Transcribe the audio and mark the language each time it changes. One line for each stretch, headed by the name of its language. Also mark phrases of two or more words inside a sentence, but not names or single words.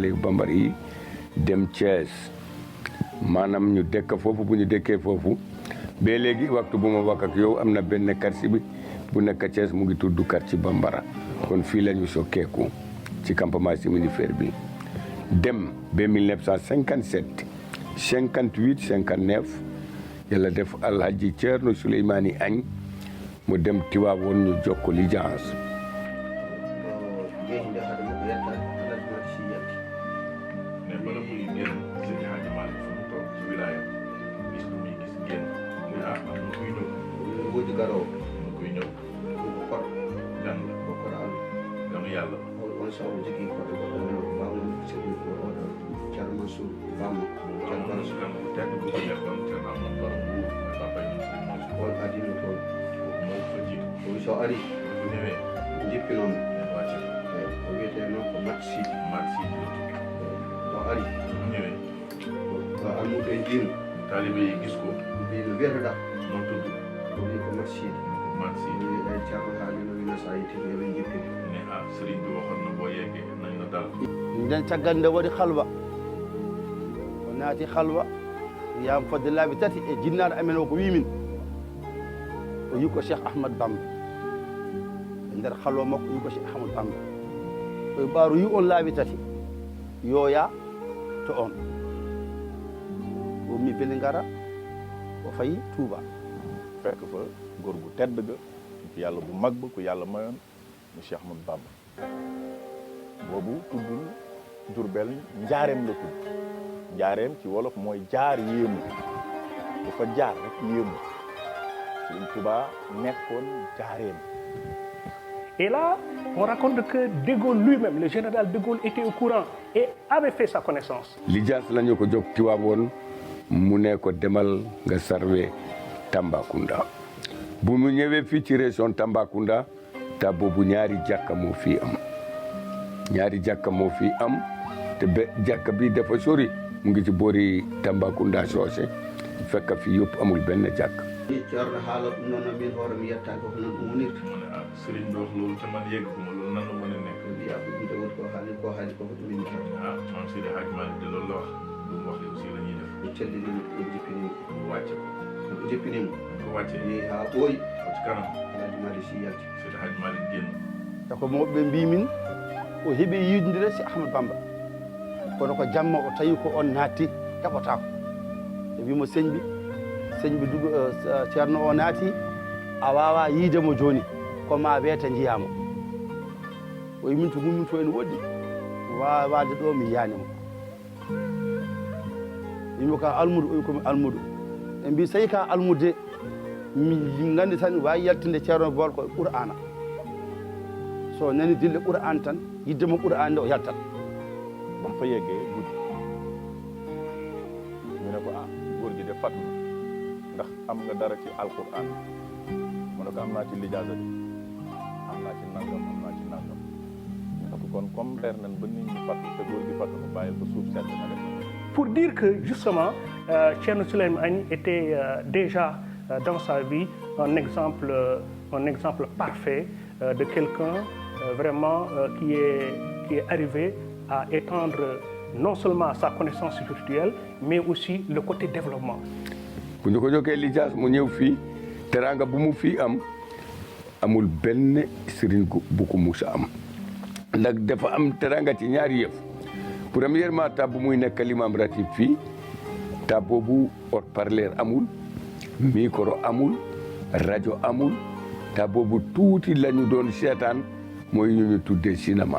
Wolof: léegi bambara yi dem Thiès maanaam ñu dëkk foofu bu ñu dëkkee foofu ba léegi waxtu bu ma wax ak yow am na benn quartier bi bu nekk Thiès mu ngi tudd quartier Bambara kon fii la ñu sokkeeku ci
French: campement séminifère
Wolof: bi dem ba 1957 58 59 yàlla def Alhaji Thierno Souleymane Agne mu dem Tiwaawoon ñu jokko licence
Fula: jeeyinde haade makko yettade alhaji mati si yetti
Wolof: mais bala muy génn Seydi Hadji Malick fu mu toog ci wilaaya gis lu muy gis génn ne am na kuy ñëw
Fula: woodi garowo
Wolof: na kuy ñëw
Fula: ko koɗo
Wolof: gan la
Fula: ko koɗo Allah
Wolof: ganu yàlla
Fula: on saw jogii koɗo goɗɗo bammo sehil ko oɗo ceerno Mansour bammo ceerno Baras
Wolof: gan bu tedd bu ko nekkoon te am na borom bu papa yi Seydi Mansour
Fula: on adino toon
Wolof: moo fa jiitu
Fula: owi so ari
Wolof: bu ñëwee
Fula: jippinomo
Wolof: wàcc
Fula: o wiyete noon ko mat sidi
Wolof: maat si la tukki
Fula: so ari
Wolof: bu ñëwee
Fula: almuɓe jiino
Wolof: taalibe yi gis ko
Fula: mbi no wiyetoɗa
Wolof: moo tudd
Fula: o wi ko mat sidi
Wolof: maat si
Fula: o wi ay ceerno haalino wino sa yittima yoɓe jippide
Wolof: ne sëriñ bi waxoon na boo yeggee nañ la dal
Fula: nden caggal nde waɗi halwa o naati halwa wiyama fodde laabi tati e jinnaɗo amen o ko wimin o yi ko Cheikh Ahmad Bamba e nder halwa makko o yi ko Cheikh Ahmad Bamba o ɓaaru yi on laabi tati yooya to on o mi beli ngara o fayi Touba
Wolof: fekk fa góor gu tedd ga ku yàlla bu mag ba ku yàlla mayoon mu Cheikh Ahmadou Bamba boobu tuddul Jurbel njaareem la tudd njaareem ci wolof mooy jaar yéemu dafa jaar rek yéemu Sëriñ Touba nekkoon jaareem.
French: Et là, on raconte que De Gaulle lui-même, le général De Gaulle, était au courant et avait fait sa connaissance.
Wolof: lijaas lañu ko jóg Tiwaawoon mu ne ko demal nga sarwe Tambacounda bu mu ñëwee fii ci région Tambacounda ta boobu ñaari jàkka moo fii am te ba jàkka bi dafa sori mu ngi ci boori Tambacounda soose fekk fii yëpp amul benn jàkk.
Fula: ceerno haala ɗum noon min hoore mi yettaki ko noon ɗum wonirta
Wolof: mu ne ah sëriñ bi wax loolu te man yegguma loolu nan la mën a nekk.
Fula: mbiya ko ɗum tawoti ko haali ko ɗum min tan
Wolof: ah maam Seydi Hadji Malick de loolu la wax lu mu wax aussi la ñuy def.
Fula: mi callinima en jippinima
Wolof: bu wàcce ko
Fula: en jippinima
Wolof: ko wàccee
Fula: yeehi ha ɓooyi
Wolof: ko ci kanam
Fula: alhaji mali si yalti
Wolof: Seydi Hadji Malick génn.
Fula: te ko mawɓe mbimin o heeɓi yidodire si Ahmadou Bamba kono ko jamma o tawi ko on naatti heɓotako e wimo sëñ bi dugo ceerno o naati a wawa yiidemo joni koma weeta jiyamo o yimin to mummin to ene woɗɗi wawade ɗo mi yiyanimo yimɓe ka almudo oyi komi almudo e mbi so tawi ka almude mi gandi tan wawi yaltinde ceerno bol ko Qur'ana so nani dille Qur'an tan yiddemo Qur'an nde o yaltat
Wolof: ba mu fa yeggee guddi ñu ne ko ah góor gi de fatu na ndax am nga dara ci alquran mu ne ko am naa ci lijaasa bi am naa ci nangam ñu ne ko kon comme leer nañ ba nit ñi fatu te góor gi fatu na bàyyil ko suuf sedd na def.
French: Pour dire que justement, Thierno Souleymane Agne était déjà dans sa vie un exemple parfait de quelqu'un vraiment qui est arrivé à étendre non seulement sa connaissance spirituelle, mais aussi le côté développement.
Wolof: bu ñu ko jokkee lijaas mu ñëw fii teraanga bu mu fii amul benn sëriñ bu ko musa am ndax dafa am teraanga ci ñaari yëf premièrement ta bu muy nekk l'imam ratib fii ta boobu haut-parleur amul micro amul rajo amul ta boobu tuuti la ñu doon seetaan mooy ñu tuddee cinéma.